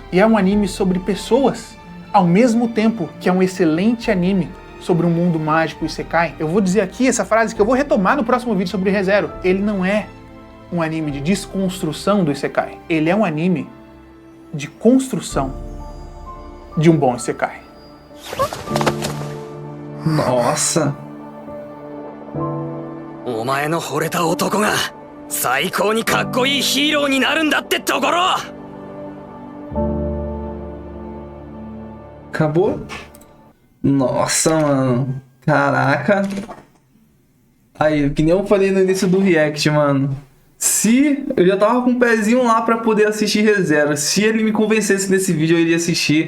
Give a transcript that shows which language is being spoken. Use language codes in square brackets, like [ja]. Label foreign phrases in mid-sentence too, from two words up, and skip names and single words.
[pt] E é um anime sobre pessoas, ao mesmo tempo que é um excelente anime sobre um mundo mágico e Isekai. Eu vou dizer aqui essa frase que eu vou retomar no próximo vídeo sobre ReZero. Ele não é um anime de desconstrução do Isekai. Ele é um anime de construção de um bom Isekai. Nossa. [ja] お前の惚れた男が最高にかっこいいヒーローになるんだってところ [pt] Acabou? Nossa, mano. Caraca. Aí, que nem eu falei no início do react, mano. Se eu já tava com um pezinho lá pra poder assistir ReZero, se ele me convencesse nesse vídeo, eu iria assistir.